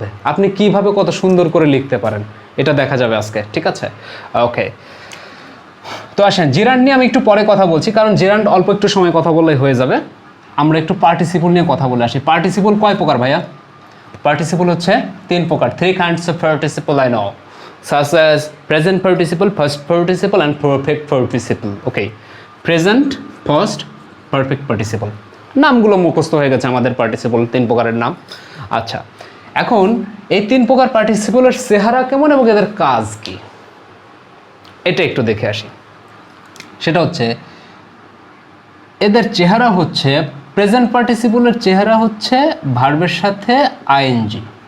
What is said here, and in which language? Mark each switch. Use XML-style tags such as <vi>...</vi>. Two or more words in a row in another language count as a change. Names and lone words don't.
<bn>আপনি কিভাবে কত সুন্দর করে লিখতে পারেন এটা দেখা যাবে আজকে, ঠিক আছে। ওকে, তো আসেন জিরান্ড নিয়ে আমি একটু পরে কথা বলছি, কারণ জিরান্ড অল্প একটু সময় কথা বললেই হয়ে যাবে। আমরা একটু পার্টিসিপল নিয়ে কথা বলে আসি। পার্টিসিপল কয় প্রকার ভাইয়া? পার্টিসিপল হচ্ছে 3 প্রকার।</bn> <en>3 kinds of participle I know, such as present participle, past participle and perfect participle. Okay, present, past, perfect participle,</en> <bn>নামগুলো মুখস্থ হয়ে গেছে আমাদের পার্টিসিপল 3 প্রকারের নাম। আচ্ছা, এখন এই 3 প্রকার পার্টিসিপলের চেহারা কেমন এবং এদের কাজ কি, এটা একটু দেখে আসি। সেটা হচ্ছে এদের চেহারা হচ্ছে</bn> <en>present participleের</en> <bn>চেহারা হচ্ছে ভার্বের সাথে আইএনজি।</bn>